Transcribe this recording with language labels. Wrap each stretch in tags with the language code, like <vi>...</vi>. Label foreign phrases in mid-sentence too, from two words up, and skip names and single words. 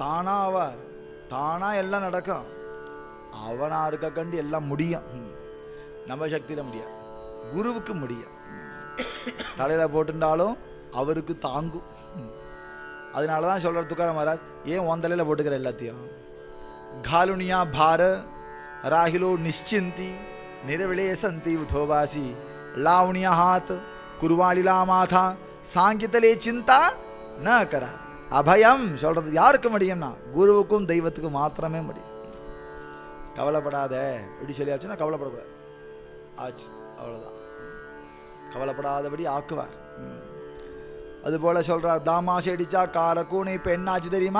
<ta>தானா எல்லாம் நடக்கும் அவனா இருக்க கண்டு எல்லாம் முடியும் நம்ம சக்தியில முடியாது குருவுக்கு முடியும் தலையில போட்டுட்டாலும் அவருக்கு தாங்கும் அதனாலதான் சொல்ற துக்காராம் மகாராஜ் ஏன் உன் தலையில போட்டுக்கிற எல்லாத்தையும்</ta> <mr>घालुनिया भार राहिलो निश्चिंती निर्विळे संती उठोबासी लावणिया हात कुरवाळीला माथा सांगितले चिंता न करा</mr> <ta>அபயம் சொல்றது யாருக்கு முடியும்னா குருவுக்கும் தெய்வத்துக்கும் மாத்திரமே முடியும். கவலைப்படாத இப்படி சொல்லியாச்சுன்னா கவலைப்படக்கூடாது ஆச்சு அவ்வளோதான். கவலைப்படாதபடி ஆக்குவார். அதுபோல சொல்றார் தாமாசி அடிச்சா காலக்கூனை இப்போ என்ன ஆச்சு தெரியுமா?</ta>